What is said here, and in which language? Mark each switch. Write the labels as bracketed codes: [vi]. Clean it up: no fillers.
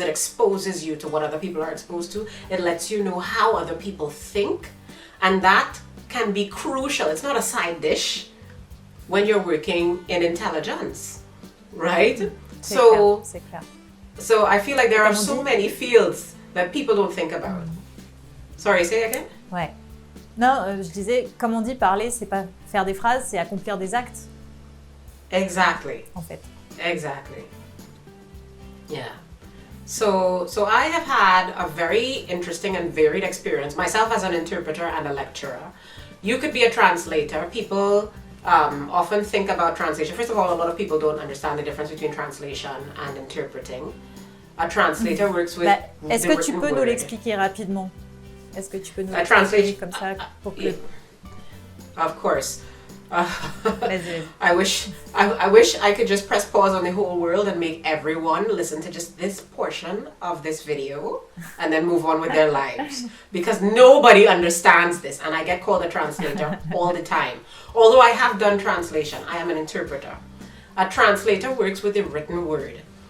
[en] It exposes you to what other people are exposed to. It lets you know how other people think, and that can be crucial. It's not a side dish when you're working in intelligence, right? So I feel like there are so many fields that people don't think about. Sorry, say again? [fr] Ouais. Non, je disais, comme on dit, parler, c'est pas faire des phrases, c'est accomplir des actes. [en] Exactly. [fr] En fait. [en] Exactly. Yeah. So I have had a very interesting and varied experience myself as an interpreter and a lecturer. You could be a translator. People often think about translation. First of all, a lot of people don't understand the difference between translation and interpreting. A translator works with [fr] Est-ce que tu peux nous l'expliquer rapidement? Est-ce que tu peux nous l'expliquer comme ça pour que... [en] Of course. [fr] Vas-y. [en] I wish I could just press pause on the whole world and make everyone listen to just this portion of this video and then move on with their lives, because nobody understands this, and I get called a translator all the time. Although I have done translation, I am an interpreter. A translator works with the written word.